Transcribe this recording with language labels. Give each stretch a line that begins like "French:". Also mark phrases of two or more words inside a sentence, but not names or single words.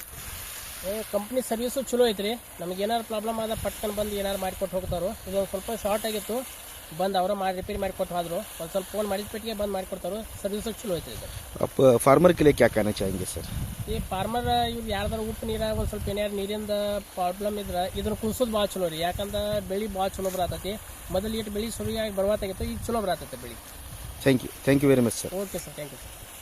Kannada: ಕಂಪ್ನಿ ಸರ್ವಿಸು ಚಲೋ ಐತ್ರಿ. ನಮಗೆ ಏನಾರು ಪ್ರಾಬ್ಲಮ್ ಆದ ಪಟ್ಕನ್ ಬಂದು ಏನಾರು ಮಾಡಿಕೊಟ್ಟು ಹೋಗ್ತಾರೋ. ಇದು ಸ್ವಲ್ಪ ಶಾರ್ಟ್ ಆಗಿತ್ತು, ಬಂದು ಅವರ ಮಾಡಿ ರಿಪೇರಿ ಮಾಡಿಕೊಟ್ಟು ಹೋದ್ರು. ಒಂದು ಸ್ವಲ್ಪ ಫೋನ್ ಮಾಡಿದ ಪೆಟ್ಟಿಗೆ ಬಂದು ಮಾಡಿಕೊಡ್ತಾರೋ. ಸರ್ವಿಸು ಚಲೋ ಐತ್ರಿ ಇದು.
Hindi: आप फार्मर के लिए क्या कहना चाहेंगे सर?
Kannada: ಈ ಫಾರ್ಮರ್ ಇವ್ರು ಯಾರ್ದಾರು ಉಪ್ಪು ನೀರಾಗ ಒಂದು ಸ್ವಲ್ಪ ಏನಾರು ನೀರಿಂದ ಪ್ರಾಬ್ಲಮ್ ಇದ್ರೆ ಇದನ್ನು ಕುಲ್ಸೋದು ಭಾಳ ಚಲೋ ರೀ. ಯಾಕಂದ್ರೆ ಬೆಳೆ ಭಾಳ ಚಲೋ ಬರತೈತಿ. ಮೊದಲು ಇಟ್ಟು ಬೆಳೆ ಸುರಿಯಾಗಿ ಬರವಾತಾಗಿತ್ತು, ಈಗ ಚಲೋ ಬರತೈತೆ ಬೆಳೆ.
English: thank you very much sir. OK sir, thank you sir.